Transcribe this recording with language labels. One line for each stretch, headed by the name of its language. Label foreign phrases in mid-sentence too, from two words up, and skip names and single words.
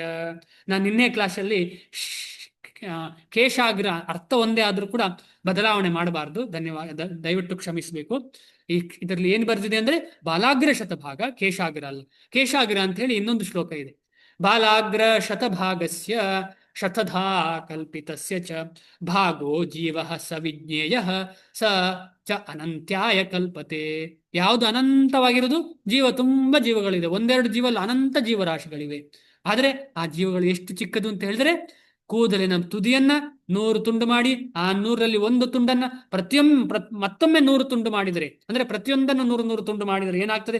Kannada: ನಾನು ನಿನ್ನೆ ಕ್ಲಾಸಲ್ಲಿ ಕೇಶಾಗ್ರ ಅರ್ಥ ಒಂದೇ ಆದ್ರೂ ಕೂಡ ಬದಲಾವಣೆ ಮಾಡಬಾರ್ದು, ದಯವಿಟ್ಟು ಕ್ಷಮಿಸಬೇಕು. ಇದರಲ್ಲಿ ಏನು ಬರ್ದಿದೆ ಅಂದ್ರೆ
Sanskrit: ಬಾಲಾಗ್ರ ಶತಭಾಗ,
Kannada: ಕೇಶಾಗ್ರ ಅಲ್ಲ. ಕೇಶಾಗ್ರ ಅಂತ ಹೇಳಿ ಇನ್ನೊಂದು ಶ್ಲೋಕ ಇದೆ.
Sanskrit: ಬಾಲಾಗ್ರ ಶತಭಾಗಸ್ಯ ಶತಧಾ ಕಲ್ಪಿತಸ್ಯ ಚ ಭಾಗೋ ಜೀವಃ ಸವಿಜ್ಞೇಯಃ ಸ ಚ ಅನಂತ್ಯಾಯ ಕಲ್ಪತೆ.
Kannada: ಯಾವುದು ಅನಂತವಾಗಿರೋದು? ತುಂಬಾ ಜೀವಗಳಿದೆ. ಒಂದೆರಡು ಜೀವಲ್ಲ, ಅನಂತ ಜೀವರಾಶಿಗಳಿವೆ. ಆದ್ರೆ ಆ ಜೀವಗಳು ಎಷ್ಟು ಚಿಕ್ಕದು ಅಂತ ಹೇಳಿದ್ರೆ, ಕೂದಲಿನ ತುದಿಯನ್ನ 100 ತುಂಡು ಮಾಡಿ ಆ 100ರಲ್ಲಿ ಒಂದು ತುಂಡನ್ನ ಮತ್ತೊಮ್ಮೆ 100 ತುಂಡು ಮಾಡಿದರೆ, ಅಂದ್ರೆ ಪ್ರತಿಯೊಂದನ್ನು 100 ತುಂಡು ಮಾಡಿದರೆ ಏನಾಗ್ತದೆ?